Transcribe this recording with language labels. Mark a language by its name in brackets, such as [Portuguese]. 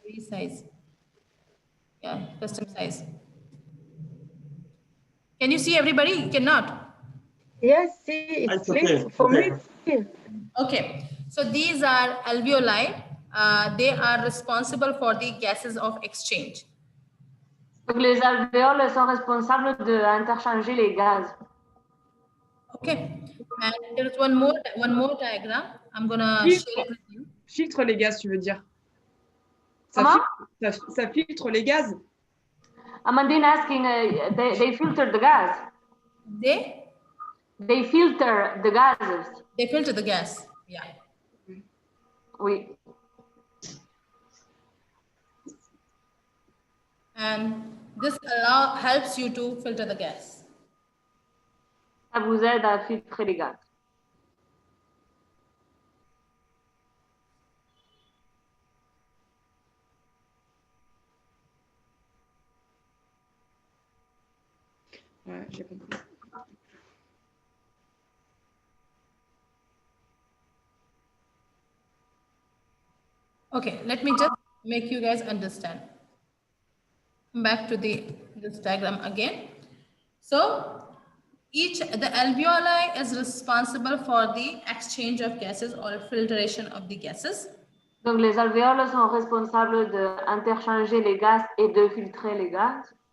[English] Size. Yeah, custom size. Can you see everybody? You cannot. Yes, see, it's It's okay, clear. For me, okay. it's clear. Okay. So these are alveoli. They are responsible for the gases of exchange. [French] Donc les alvéoles sont responsables d'interchanger les gaz. [English] Okay. And there's one more diagram. I'm gonna share it with you. [French] Filtre les gaz, tu veux dire? Comment? Ça filtre les gaz. [English] Amandine asking, they filter the gas. They filter the gases. They filter the gas. Yeah. [French] Oui. [English] And this helps you to filter the gas. [French] Ça vous aide à filtrer les gaz. Ouais, j'ai compris. [English] Okay, let me just make you guys understand. Back to this diagram again. So the alveoli is responsible for the exchange of gases or filtration of the gases. [French] Donc, les alvéoles sont responsables d'interchanger les gaz et de filtrer les gaz.